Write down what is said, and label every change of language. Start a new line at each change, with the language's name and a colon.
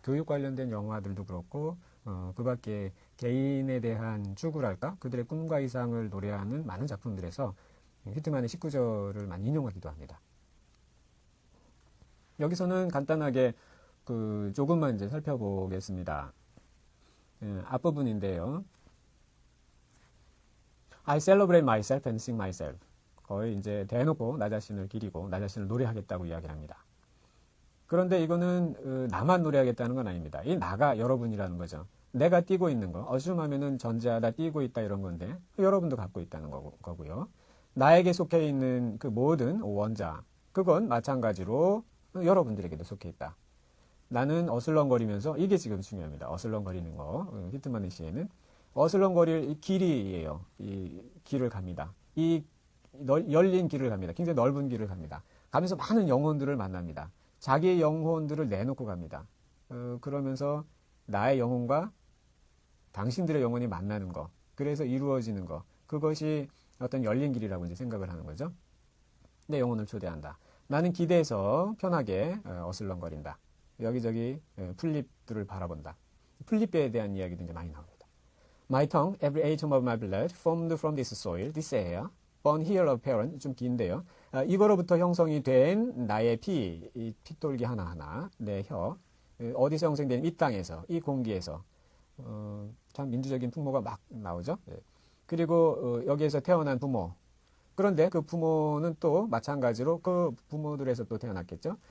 Korean: 교육 관련된 영화들도 그렇고 그 밖에 개인에 대한 추구랄까 그들의 꿈과 이상을 노래하는 많은 작품들에서 휘트만의 19절을 많이 인용하기도 합니다. 여기서는 간단하게 조금만 이제 살펴보겠습니다. 앞부분인데요.
English: I celebrate myself and sing myself.
Korean: 거의 이제 대놓고 나 자신을 기리고 나 자신을 노래하겠다고 이야기를 합니다. 그런데 이거는 나만 노래하겠다는 건 아닙니다. 이 나가 여러분이라는 거죠. 내가 띄고 있는 거, 어줌하면은 전자다 띄고 있다 이런 건데 여러분도 갖고 있다는 거고요. 나에게 속해 있는 그 모든 원자, 그건 마찬가지로 여러분들에게도 속해 있다. 나는 어슬렁거리면서 이게 지금 중요합니다. 어슬렁거리는 거. 히트만의 시에는 어슬렁거릴 이 길이에요. 이 길을 갑니다. 이 열린 길을 갑니다. 굉장히 넓은 길을 갑니다. 가면서 많은 영혼들을 만납니다. 자기의 영혼들을 내놓고 갑니다. 그러면서 나의 영혼과 당신들의 영혼이 만나는 거, 그래서 이루어지는 거, 그것이 어떤 열린 길이라고 이제 생각을 하는 거죠. 내 영혼을 초대한다. 나는 기대해서 편하게 어슬렁거린다. 여기저기 풀잎들을 바라본다. 풀잎에 대한 이야기도 이제 많이 나옵니다.
English: My tongue, every atom of my blood, formed from this soil, this air, born here of parent,
Korean: 좀 긴데요. 이거로부터 형성이 된 나의 이 핏돌기 하나하나, 내 혀, 어디서 형성된 이 땅에서, 이 공기에서, 참 민주적인 풍모가 막 나오죠. 그리고 여기에서 태어난 부모. 그런데 그 부모는 또 마찬가지로 그 부모들에서 또 태어났겠죠.